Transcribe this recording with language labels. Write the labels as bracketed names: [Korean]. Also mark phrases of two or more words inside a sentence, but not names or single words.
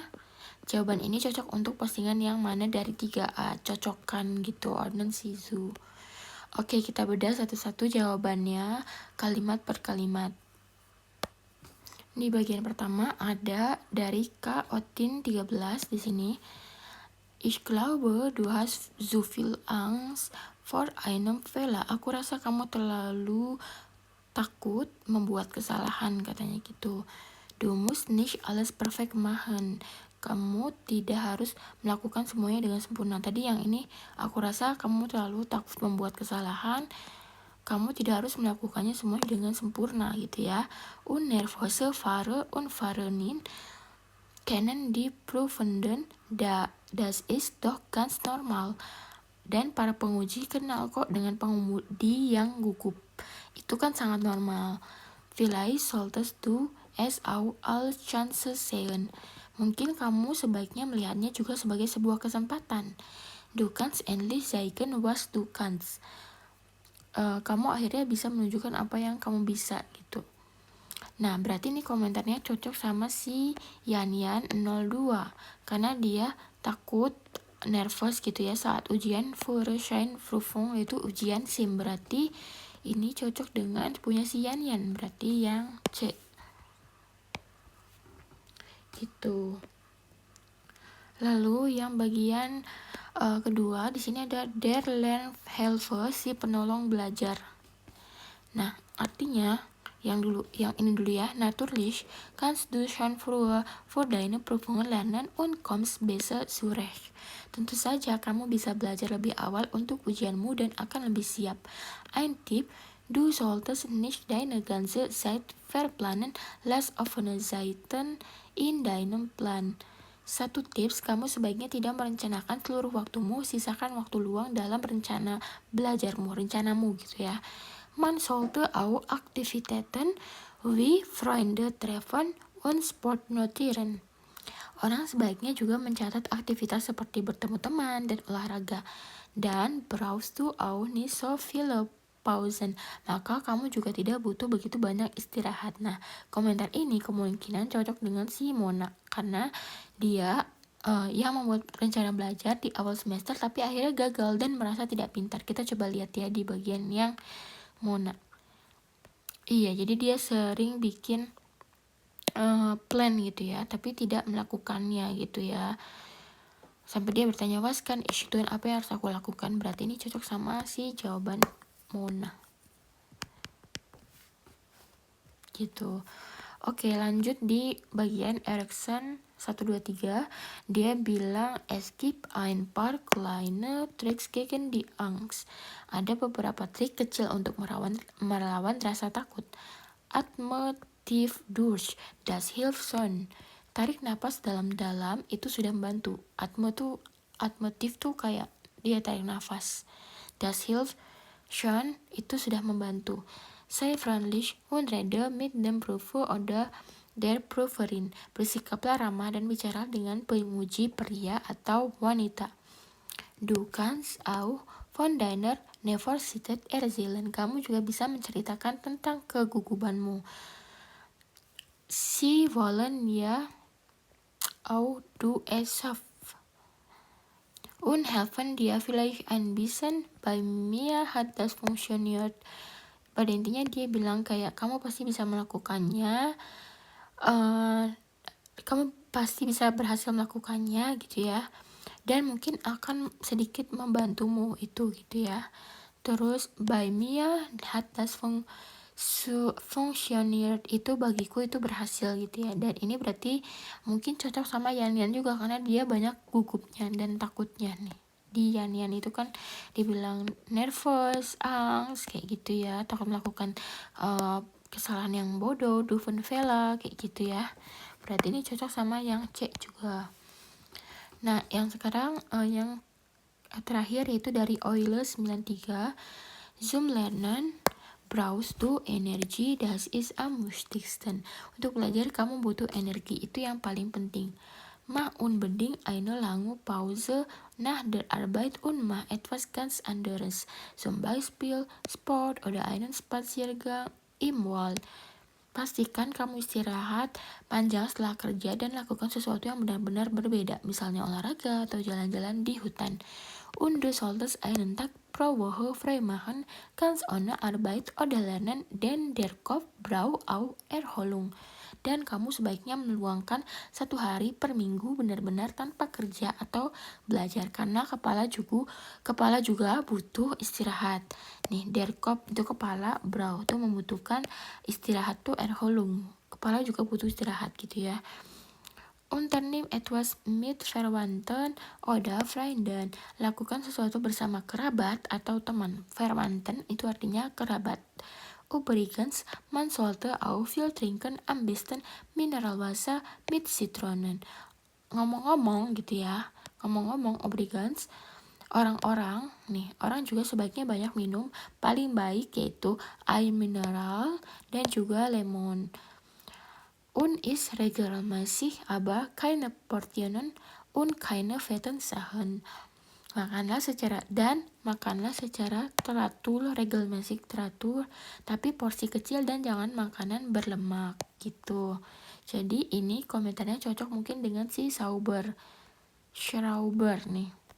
[Indonesian] Jawaban ini cocok untuk postingan yang mana dari 3A, cocokkan gitu, [German] ordnen sizu. [Indonesian] Oke, kita bedah satu-satu jawabannya kalimat per kalimat. Di bagian pertama ada dari Kak Otin 13 di sini. [German] Ich glaube, du hast so viel Angst vor einem Fehler. [Indonesian] Aku rasa kamu terlalu takut membuat kesalahan, katanya gitu. [German] Du musst nicht alles perfekt machen. [Indonesian] Kamu tidak harus melakukan semuanya dengan sempurna. Tadi yang ini, aku rasa kamu terlalu takut membuat kesalahan. Kamu tidak harus melakukannya semuanya dengan sempurna gitu ya. [German] Und nervöse Fahrer und Fahrerinnen kennen die Prüfenden, das ist doch ganz normal. [Indonesian] Dan para penguji kenal kok dengan pengemudi yang gugup. Itu kan sangat normal. [German] Vielleicht solltest du es auch als Chance sehen. [Indonesian] Mungkin kamu sebaiknya melihatnya juga sebagai sebuah kesempatan. [German] Du kannst endlich zeigen was du kannst. [Indonesian] Kamu akhirnya bisa menunjukkan apa yang kamu bisa gitu. Nah, berarti ini komentarnya cocok sama si Yan 02 karena dia takut, nervous gitu ya saat ujian Führerscheinprüfung, itu ujian SIM. Berarti ini cocok dengan punya si Yan, berarti yang C gitu. Lalu yang bagian kedua di sini ada [German] der Lernhelfer, [Indonesian] si penolong belajar. Nah, artinya yang ini dulu ya. [German] Natürlich kannst du schon früher vor deine Prüfungen lernen und kommst besser zurecht. [Indonesian] Tentu saja kamu bisa belajar lebih awal untuk ujianmu dan akan lebih siap. [German] Ein Tipp, du solltest nicht deine ganze Zeit verplanen, lass offene Seiten in deinem Plan. [Indonesian] Satu tips, kamu sebaiknya tidak merencanakan seluruh waktumu, sisakan waktu luang dalam rencanamu gitu ya. [German] Man sollte auch Aktivitäten wie Freunde treffen und Sport notieren. [Indonesian] Orang sebaiknya juga mencatat aktivitas seperti bertemu teman dan olahraga. [German] Dan brauchst du auch nicht so viele Pausen. [Indonesian] Maka kamu juga tidak butuh begitu banyak istirahat. Nah, komentar ini kemungkinan cocok dengan si Mona karena dia yang membuat rencana belajar di awal semester tapi akhirnya gagal dan merasa tidak pintar. Kita coba lihat ya di bagian yang Mona. Iya, jadi dia sering bikin plan gitu ya, tapi tidak melakukannya gitu ya. Sampai dia bertanya, [German] was kan ich tun, [Indonesian] apa yang harus aku lakukan? Berarti ini cocok sama si jawaban Mona. Gitu. Oke, lanjut di bagian Erikson 123. Dia bilang [German] es gibt ein paar kleine Tricks gegen die Angst. [Indonesian] Ada beberapa trik kecil untuk melawan rasa takut. [German] Atme tief durch, das hilft schon. [Indonesian] Tarik napas dalam-dalam itu sudah membantu. [German] Atme tief [Indonesian] tuh kayak dia tarik nafas. [German] Das hilft schon [Indonesian] itu sudah membantu. [German] Sei freundlich und rede mit dem Prof oder der Proverin. [Indonesian] Bersikaplah ramah dan bicara dengan pemuji pria atau wanita. [German] Du kannst auch von deiner Nervosität erzählen. [Indonesian] Kamu juga bisa menceritakan tentang kegugupanmu. [German] Sie wollen ja auch du es schaffst. Und helfen dir vielleicht ein bisschen. Bei mir hat das funktioniert. [Indonesian] Pada intinya dia bilang kayak kamu pasti bisa melakukannya. Kamu pasti bisa berhasil melakukannya gitu ya. Dan mungkin akan sedikit membantumu itu gitu ya. [German] Terus bei mir hat das funktioniert, [Indonesian] itu bagiku itu berhasil gitu ya. Dan ini berarti mungkin cocok sama Yan juga karena dia banyak gugupnya dan takutnya nih. Di Yan itu kan dibilang nervous, angst kayak gitu ya, takut melakukan kesalahan yang bodoh, duven vela kayak gitu ya. Berarti ini cocok sama yang C juga. Nah, yang sekarang yang terakhir yaitu dari Euler 93. [German] Zum Lernen brauchst du Energie, das ist am wichtigsten. [Indonesian] Untuk belajar kamu butuh energi, itu yang paling penting. [German] Mach unbedingt eine lange Pause nach der Arbeit und mach etwas ganz anderes. Zum Beispiel Sport oder einen Spaziergang im Wald. [Indonesian] Pastikan kamu istirahat panjang setelah kerja dan lakukan sesuatu yang benar-benar berbeda, misalnya olahraga atau jalan-jalan di hutan. [German] Und du solltest einen Tag pro Woche frei machen, ganz ohne Arbeit oder Lernen, denn der Kopf braucht auch Erholung. [Indonesian] Dan kamu sebaiknya meluangkan 1 hari per minggu benar-benar tanpa kerja atau belajar, karena kepala juga butuh istirahat. Nih, [German] der Kopf [Indonesian] itu kepala, brau itu membutuhkan istirahat tuh Erholung. Kepala juga butuh istirahat gitu ya. [German] Unternimm etwas mit Verwandten oder Freunden. [Indonesian] Lakukan sesuatu bersama kerabat atau teman. Verwandten itu artinya kerabat. [German] Übrigens, man sollte auch viel trinken, am besten Mineralwasser mit Zitronen. [Indonesian] Ngomong-ngomong gitu ya, übrigens, orang juga sebaiknya banyak minum, paling baik yaitu air mineral dan juga lemon. [German] Und ist regelmäßig, aber keine Portionen und keine fetten Sachen. [Indonesian] Makanlah secara teratur, regelmäßig teratur, tapi porsi kecil dan jangan makanan berlemak gitu. Jadi ini komentarnya cocok mungkin dengan si Schrauber nih.